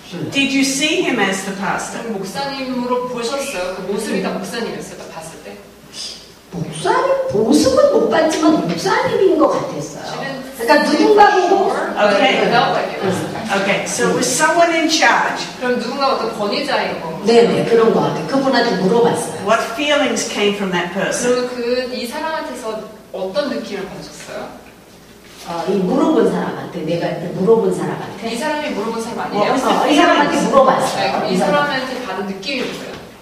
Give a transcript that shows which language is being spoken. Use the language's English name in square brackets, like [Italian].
[English] Did you see him as the pastor? [Korean] 목사님으로 보셨어요? 그 모습이 다 목사님이었어요? 딱 봤을 때? 목사님 모습은 못 봤지만 목사님인 것 같았어요. 그러니까 누군가 보고 [English] Okay, so it was someone in charge. [Korean] 그럼 누군가 어떤 권위자인 거? 네네, 그런 것 같아요. 그분한테 물어봤어요. [English] What feelings came from that person? [Korean] 그러면 이 사람한테서 어떤 느낌을 받으셨어요? 이 물어본 사람한테, 내가 물어본 사람한테. 이 사람이 물어본 사람 아니에요? 이 사람한테 물어봤어요. 네, 그럼 이 사람한테 받은 느낌이 뭐예요?